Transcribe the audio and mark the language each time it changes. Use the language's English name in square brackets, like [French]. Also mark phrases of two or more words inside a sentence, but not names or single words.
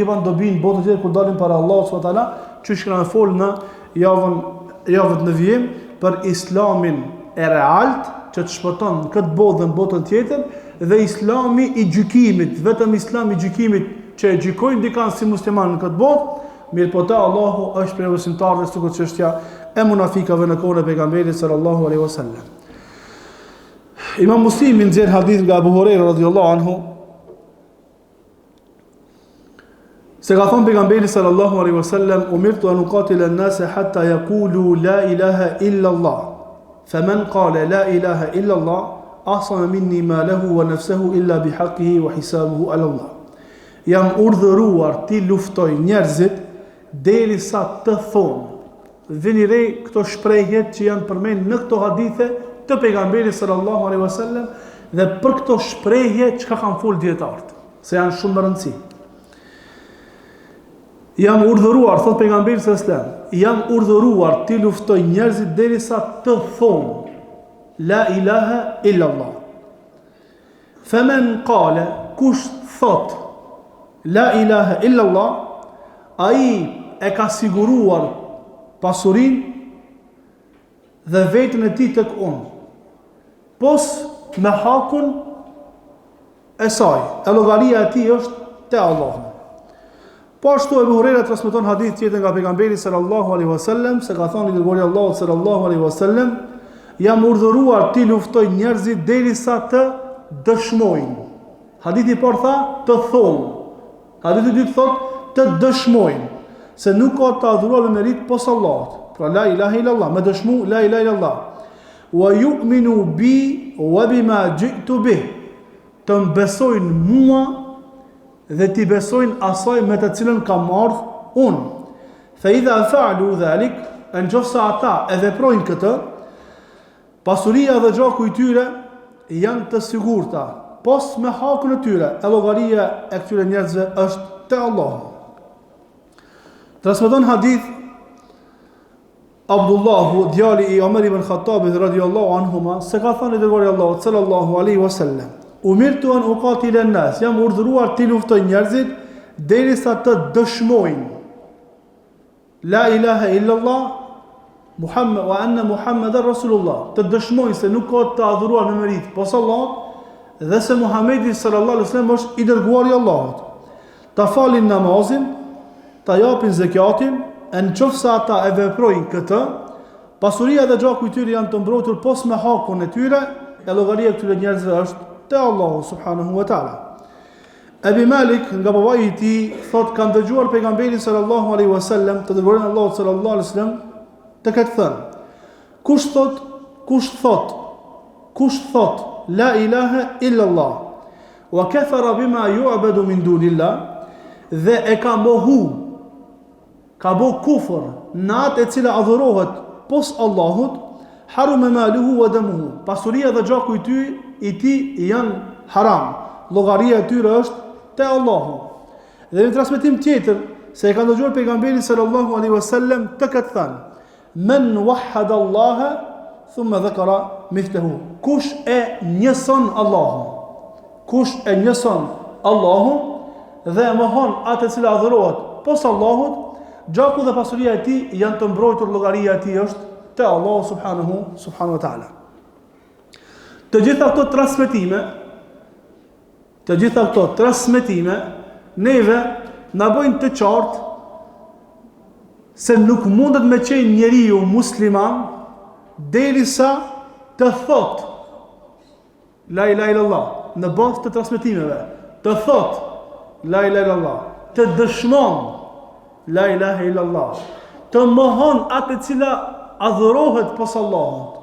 [Albanian] i bën dobi në botën tjetër kur dalin para Allahut [Arabic] سبحانه وتعالى, [Albanian] çuç kanë fol në javën në vijim për islamin e realt që të shpëton në këtë botë dhe në botën tjetër dhe islami i gjykimit, vetëm islami i gjykimit që e gjykojnë dikant si musliman në këtë botë, mirë po te Allahu është për besimtarët së këtë çështja e munafikave në kohën e pejgamberit [Arabic] صلى الله عليه وسلم. [Albanian] Imam Muslimi nxjerr hadith nga Abu Huraira [Arabic] رضي الله عنه [Albanian] se ka thënë pejgamberi [Arabic] صلى الله عليه وسلم أمرت أن أقاتل الناس حتى يقولوا لا إله إلا الله فمن قال لا إله إلا الله عصم مني ماله ونفسه إلا بحقه وحسابه على الله. [Albanian] Jam urdhëruar ti luftoj njerëzit derisa të thonë. Vini re këto shprehjet që janë përmend në këto hadithe të pejgamberit [Arabic] صلى الله عليه وسلم [Albanian] dhe për këto shprehje çka kanë fol dietarët, se janë shumë më rëndësi. Jam urdhëruar, thot pejgamberi [Arabic] صلى الله عليه وسلم, [Albanian] jam urdhëruar ti luftoj njerëzit derisa të thonë [Arabic] لا إله إلا الله. فمن قال, [Albanian] kush thot [Arabic] لا إله إلا الله, [Albanian] ai e ka siguruar pasurinë dhe vetën e tij tek unë. Pos me hakun e saj, e llogaria e tij është te Allahu. Po ashtu Abu Huraira transmeton hadith tjetër nga pejgamberi [Arabic] صلى الله عليه وسلم [Albanian] se ka thënë i dërguari Allahu [Arabic] صلى الله عليه وسلم, [Albanian] jam urdhëruar ti luftoj njerëzit derisa të dëshmojnë. Hadithi i parë tha të thonë. Hadithi i dytë thotë të dëshmojnë se nuk ka të adhuruar me merit pos Allahut. [Arabic] Pra لا إله إلا الله, [Albanian] me dëshmu [Arabic] لا إله إلا الله ويؤمنوا بي وبما جئت به. [Albanian] Të mbesojnë mua dhe ti besojnë asaj me të cilën kam ardhur unë. [Arabic] فإذا فعلوا ذلك, [Albanian] nëse ata e veprojnë këtë, pasuria dhe gjaku i tyre janë të sigurta, pos me hakun e tyre, e llogaria e këtyre njerëzve është te Allahu. Transmeton hadith Abdullahu, djali i Omer ibn Khattabit [Arabic] رضي الله عنهما, [Albanian] se ka thënë dërguari Allahut [Arabic] صلى الله عليه وسلم أمرت أن أقاتل الناس, [Albanian] jam urdhëruar ti luftoj njerëzit derisa të dëshmojnë [Arabic] لا إله إلا الله محمد وأن محمدا رسول الله, [Albanian] të dëshmojnë se nuk ka të adhuruar me merit pos Allahut dhe se Muhamedi [Arabic] صلى الله عليه وسلم [Albanian] është i dërguari i Allahut. Ta falin namazin, ta japin zakatin, në qoftë se ata e veprojnë këtë, pasuria dhe gjaku i tyre janë të mbrojtur pos me hakun e tyre, e llogaria e këtyre njerëzve është te Allahu [Arabic] سبحانه وتعالى. [Albanian] Abi Malik nga babai i tij thot kanë dëgjuar pejgamberin [Arabic] صلى الله عليه وسلم, [Albanian] të dërguarin Allahu [Arabic] صلى الله عليه وسلم, [Albanian] të këtë thënë: Kush thot [Arabic] لا إله إلا الله وكفر بما يعبد من دون الله, [Albanian] dhe e ka mohu, ka bo kufër në atë e cila adhurohet pos Allahut, [Arabic] حرم ماله ودمه, [Albanian] pasuria dhe gjaku i tij janë haram, llogaria e tyre është te Allahu. Dhe në transmetim tjetër se e ka dëgjuar pejgamberi [Arabic] صلى الله عليه وسلم [Albanian] të këtë thënë: [Arabic] من وحد الله ثم ذكر مثله, [Albanian] kush e njëson Allahun, kush e njëson Allahun dhe e mohon atë e cila adhurohet pos Allahut, gjaku dhe pasuria e tij janë të mbrojtur, llogaria e tij është te Allahu [Arabic] سبحانه وتعالى. [Albanian] Të gjitha këto transmetime neve na bojnë të qartë se nuk mundet me qenë njeriu musliman derisa të thot [Arabic] لا إله إلا الله [Albanian] në bazë të transmetimeve, të thot [Arabic] لا إله إلا الله, [Albanian] të dëshmon [Arabic] لا إله إلا الله, [Albanian] të mohon atë e cila adhurohet pos Allahut.